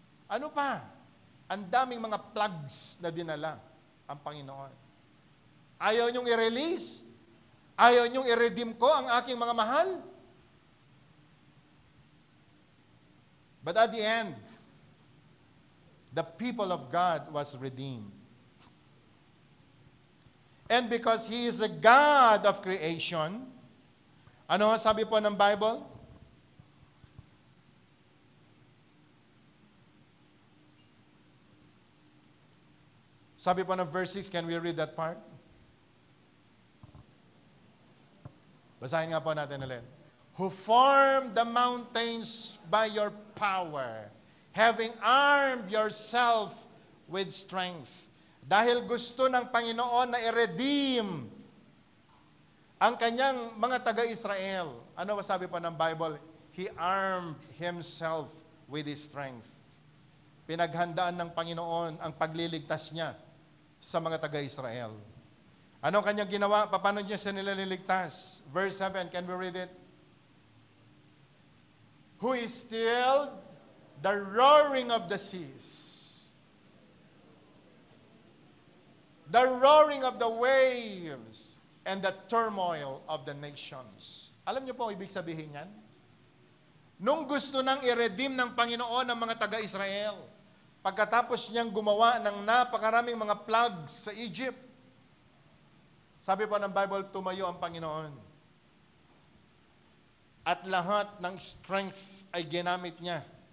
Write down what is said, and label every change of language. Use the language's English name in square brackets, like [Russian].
[Filipino] Ano pa? Ang daming mga plagues na dinala ang Panginoon. Ayaw niyong i-release? Ayaw niyong i-redeem ko ang aking mga mahal? [English] But at the end, the people of God was redeemed. And because He is a God of creation, [Filipino] ano sabi po ng Bible? Sabi po ng verse 6, [English] can we read that part? [Filipino] Basahin nga po natin ulit. [English] Who formed the mountains by your power, having armed yourself with strength. [Filipino] Dahil gusto ng Panginoon na i-redeem ang kanyang mga taga-Israel. Ano ba sabi po ng Bible? [English] He armed Himself with His strength. [Filipino] Pinaghandaan ng Panginoon ang pagliligtas niya sa mga taga-Israel. Ano kanyang ginawa? Paano niya sila niligtas? Verse 7, [English] can we read it? Who is still the roaring of the seas, the roaring of the waves, and the turmoil of the nations. [Filipino] Alam niyo po ibig sabihin yan? Nung gusto nang i-redeem ng Panginoon ang mga taga-Israel, pagkatapos niyang gumawa ng napakaraming mga plagues sa Egypt, sabi po ng Bible, tumayo ang Panginoon. At lahat ng strength ay ginamit niya.